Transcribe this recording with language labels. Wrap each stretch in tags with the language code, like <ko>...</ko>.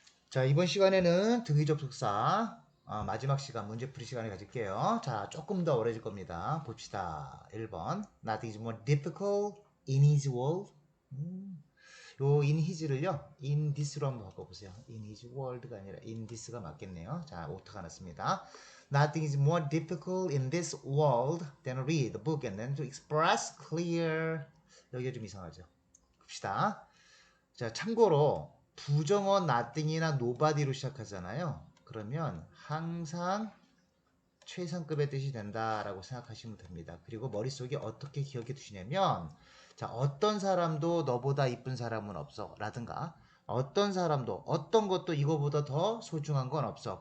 <ko>자, 이번 시간에는 등위 접속사 마지막 시간 문제풀이 시간을 가질게요. 자, 조금 더 어려질 겁니다. 봅시다. 1번.</ko> <en>Nothing is more difficult in his world.</en> <ko>요 in his를요. in this로 한번 바꿔보세요. in his world가 아니라 in this가 맞겠네요. 자, 오타가 났습니다.</ko> <en>Nothing is more difficult in this world than read the book and then to express clear.</en> <ko>여기가 좀 이상하죠. 봅시다. 자, 참고로 부정어 nothing이나 nobody로 시작하잖아요. 그러면 항상 최상급의 뜻이 된다라고 생각하시면 됩니다. 그리고 머릿속에 어떻게 기억해 두시냐면 자, 어떤 사람도 너보다 이쁜 사람은 없어 라든가 어떤 사람도 어떤 것도 이거보다 더 소중한 건 없어.</ko>